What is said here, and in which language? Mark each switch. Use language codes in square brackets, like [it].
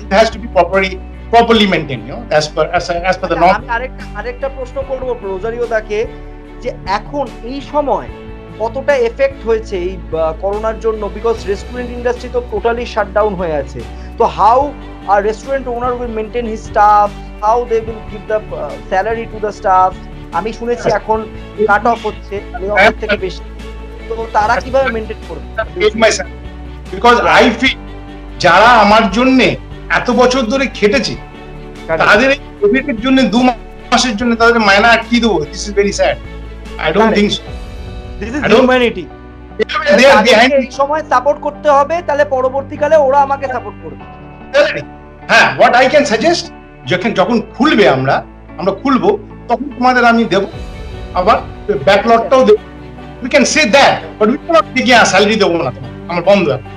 [en] It has to be properly maintained, you know, as per the norm. [bn] আমি আরেকটা প্রশ্ন করব রোজারিও দাকে, যে এখন এই সময় কতটা এফেক্ট হয়েছে এই করোনার জন্য, বিকজ রেস্টুরেন্ট ইন্ডাস্ট্রি তো টোটালি শাটডাউন হয়ে আছে, তো [en] How are restaurant owner will maintain his staff, how they will give the salary to the staff? [bn] আমি শুনেছি এখন কাট অফ হচ্ছে থেকে বেশি, তো তারা কিভাবে মেইনটেইন করবে? [en] because I feel [bn] যারা আমার জন্য এত বছর ধরে খেটেছে, তাদের এই কোভিডের জন্য 2 মাসের জন্য তাদের মায়না আটকে দেবো? [en] This is very sad. I don't think so. This is humanity. They are behind [bn] এই সময় সাপোর্ট করতে হবে, তাহলে পরবর্তীকালে ওরা আমাকে সাপোর্ট করবে। হ্যাঁ, [en] what I can suggest, [bn] যখন খুলবে আমরা খুলবো, তখন তোমাদের আমি দেব, আবার ব্যাকলগটাও দেব। [en] We can say that, but we cannot take [bn] salary দেবো না, আমার বন্ধ।